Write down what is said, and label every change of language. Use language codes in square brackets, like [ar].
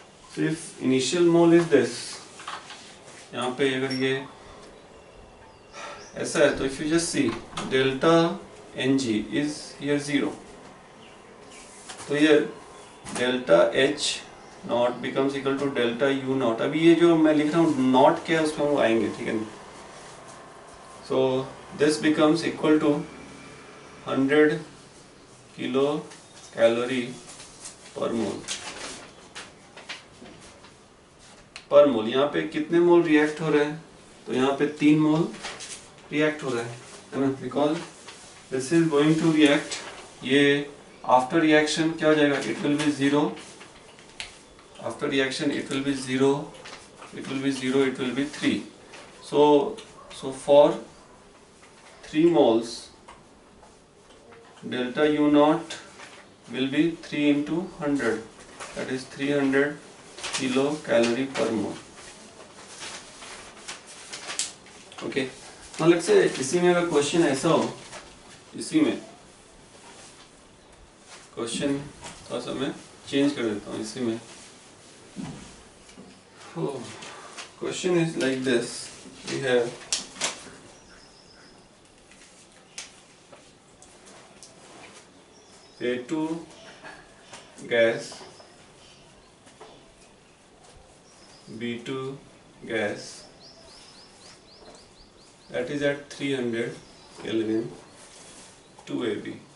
[en] So if initial mole is this, [hi] यहाँ पे अगर ये ऐसा है तो [en] if you just see delta Ng is here 0. तो ये delta H naught becomes equal to delta U naught. [hi] अभी ये जो मैं लिख रहा हूँ नॉट क्या है उसमें वो आएंगे, ठीक है. [en] So this becomes equal to 100 kilo calorie per mole. [hi] पर मोल यहाँ पे कितने मोल रिएक्ट हो रहे हैं? तो यहाँ पे 3 मोल रिएक्ट हो रहा है ना, [en] Because this is going to react. [hi] ये [en] after reaction [hi] क्या हो जाएगा? [en] It will be 0. After reaction it will be 0, it will be 0, it will be 3. So for 3 moles delta U naught will be 3 into 100, that is 300 kilo calorie per mole. Okay, now let's say [hi] इसी में अगर question ऐसा हो, इसी में question थोड़ा सा मैं चेंज कर देता हूँ. [en] इसी में question is like this. We have A2 gas, B2 gas, that is at 300 Kelvin, 2 AB.